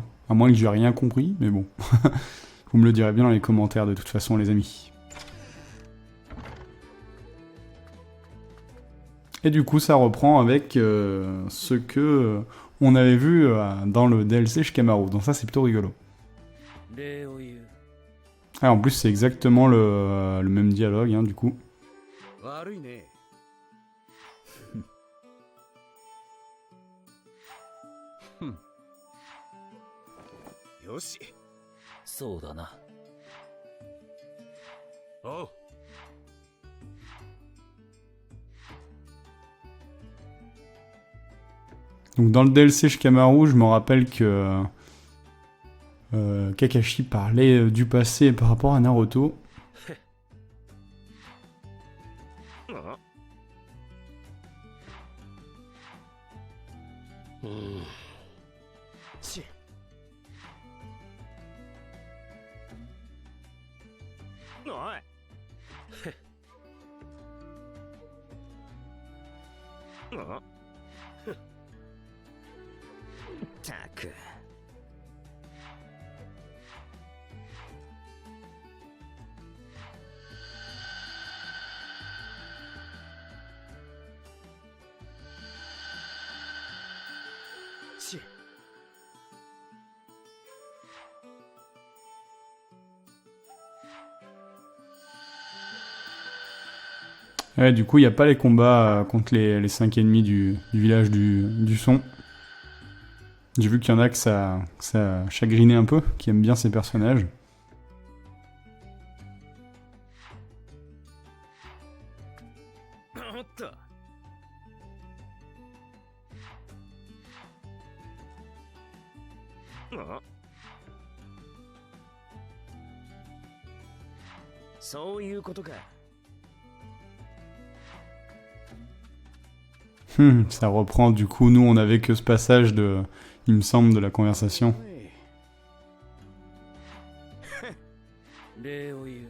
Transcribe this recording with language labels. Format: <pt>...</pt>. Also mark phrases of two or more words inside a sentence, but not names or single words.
<fr>À moins que j'ai rien compris, mais bon. Vous me le direz bien dans les commentaires, de toute façon, les amis. Et du coup, ça reprend avec ce que on avait vu dans le DLC Shikamaru. Donc ça, c'est plutôt rigolo.</fr> <ja>礼を言う。</ja> <fr>Ah, en plus, c'est exactement le même dialogue, hein, du coup.</fr> <ja>悪いね。よし。そうだな。おう。</ja> <fr>Donc dans le DLC Shikamaru, je me rappelle que Kakashi parlait du passé par rapport à Naruto.</fr> <ja>うん。し。おい。ったく。し。</ja> <fr>Ouais, du coup, il n'y a pas les combats contre les 5 ennemis du village du son. J'ai vu qu'il y en a que ça chagrinait un peu, qui aiment bien ces personnages.</fr> <ja>おっと。そういうことか。</ja> <fr>Ça reprend, du coup, nous, on avait que ce passage il me semble, de la conversation.</fr> <ja>礼を言う。</ja>